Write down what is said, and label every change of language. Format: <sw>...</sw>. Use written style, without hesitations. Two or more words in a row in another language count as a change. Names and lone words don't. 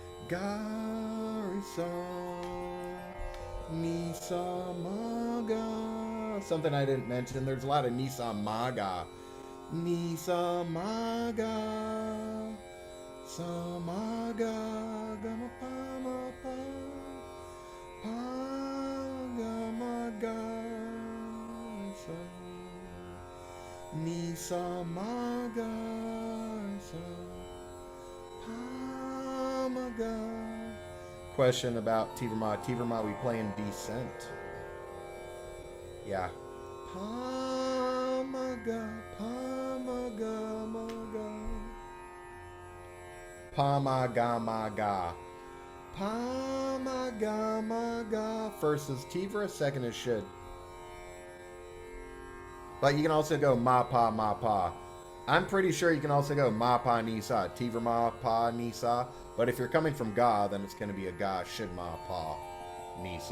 <en>Garisa, Nisa Maga. Something I didn't mention. There's a lot of Nisa Maga. Nisa Maga. Samaga. Gama Pama Pa. Pagamaga. Nisa Maga. Pamaga. Question about Tiverma. Tiverma, we playing Descent. Yeah. Pamaga, Pamaga, Maga. Pamagamaga. Pamagamaga. First is Tivra, second is should. But you can also go ma pa. I'm pretty sure you can also go ma pa nisa, Tivra ma pa nisa. But if you're coming from ga, then it's going to be a ga should ma pa nisa.</en>